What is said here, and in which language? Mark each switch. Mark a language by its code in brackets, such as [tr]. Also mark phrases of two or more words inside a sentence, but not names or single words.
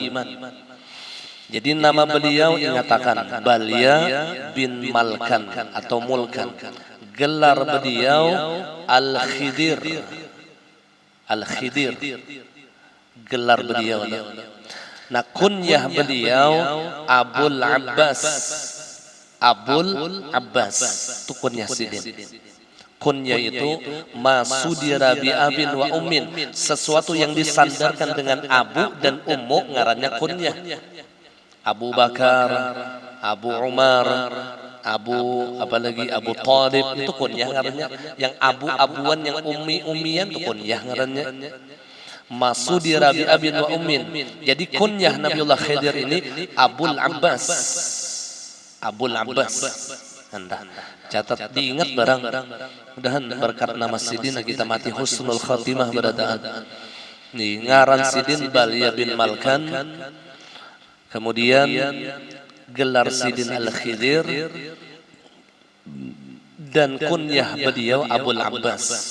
[id] Jadi nama beliau ingatakan Balya bin Malkan atau Mulkan. Gelar beliau Al-Khidir. Al-Khidir. Gelar beliau. Nah, kunyah beliau Abul Abbas. Abul Abbas itu kunyah Sidin. [ar] Kunyah itu masudira bi abin wa ummin, [id] sesuatu yang disandarkan dengan abu dan ummu ngarannya kunyah. Abu Bakar, Abu Umar, apalagi Abu Talib itu kunyah ngarannya. Yang abu-abuan, yang ummi-ummian itu kunyah ngarannya. [ar] Masudira bi abin wa ummin. [id] Jadi kunyah Nabiullah Khidir ini Abul Abbas. Abul Abbas. [bjn] Anda catat, diingat barang. Mudahan berkat nama Sidin kita mati [ar] husnul khatimah [bjn] berataan. Nih ngaran Sidin Balia bin Malkan. Kemudian gelar Sidin Al-Khidir dan kunyah beliau Abul Abbas.